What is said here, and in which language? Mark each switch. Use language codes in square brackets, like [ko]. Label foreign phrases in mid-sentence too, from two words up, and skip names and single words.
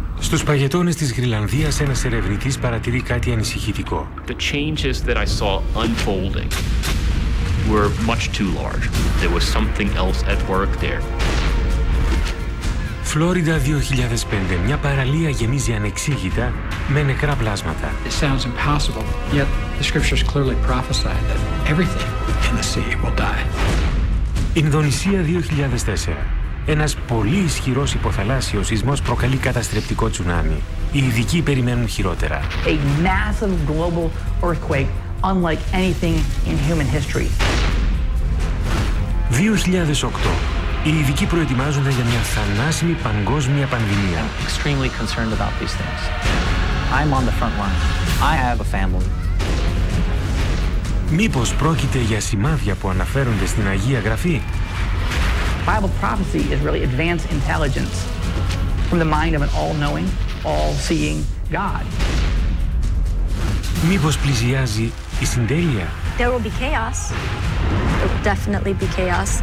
[el] Στους παγετώνες της Γροιλανδίας ένας ερευνητής παρατηρεί κάτι ανησυχητικό. [en] The changes that I saw unfolding were much too large. There was something else at work there. [el] Φλόριντα 2005. Μια παραλία γεμίζει ανεξήγητα με νεκρά πλάσματα. [en] It sounds impossible, yet the scriptures clearly prophesy that everything in the sea will die. [el] Ινδονησία 2004. Ένας πολύ ισχυρός υποθαλάσσιος σεισμός προκαλεί καταστρεπτικό τσουνάμι. Οι ειδικοί περιμένουν χειρότερα. [en] A massive global earthquake unlike anything in human history. 2008. [el] Οι ειδικοί προετοιμάζονται για μια θανάσιμη παγκόσμια πανδημία. [en] I'm extremely concerned about these things. I'm on the front line. I have a family. [el] Μήπως πρόκειται για σημάδια που αναφέρονται στην Αγία Γραφή? [en] Bible prophecy is really advanced intelligence from the mind of an all-knowing, all-seeing God. [el] Μήπως πλησιάζει η συντέλεια? [en] There will be chaos. There will definitely be chaos.